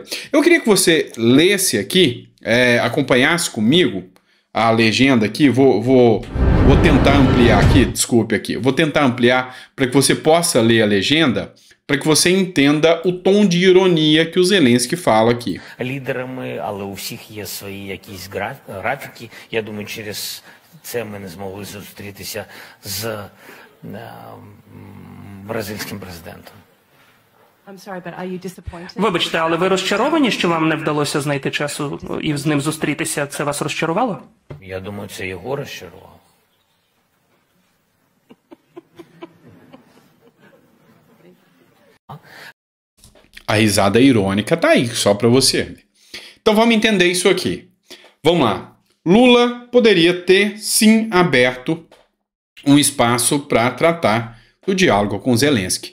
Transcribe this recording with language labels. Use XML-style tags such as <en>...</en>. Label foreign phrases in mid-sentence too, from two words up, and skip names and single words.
<pt>Eu queria que você lesse aqui, acompanhasse comigo a legenda aqui, vou tentar ampliar aqui, desculpe aqui, vou tentar ampliar para que você possa ler a legenda, para que você entenda o tom de ironia que o Zelensky fala aqui.</pt> <uk>Лідерами, але у всіх є свої якісь графіки. Я думаю, через це ми не змогли зустрітися з бразильським президентом. Вибачте, але ви розчаровані, що вам не вдалося знайти часу і з ним зустрітися? Це вас розчарувало? Я думаю, це його розчарувало.</uk> <pt>A risada irônica tá aí, só para você. Então vamos entender isso aqui. Vamos lá. Lula poderia ter, sim, aberto um espaço para tratar do diálogo com Zelensky.</pt>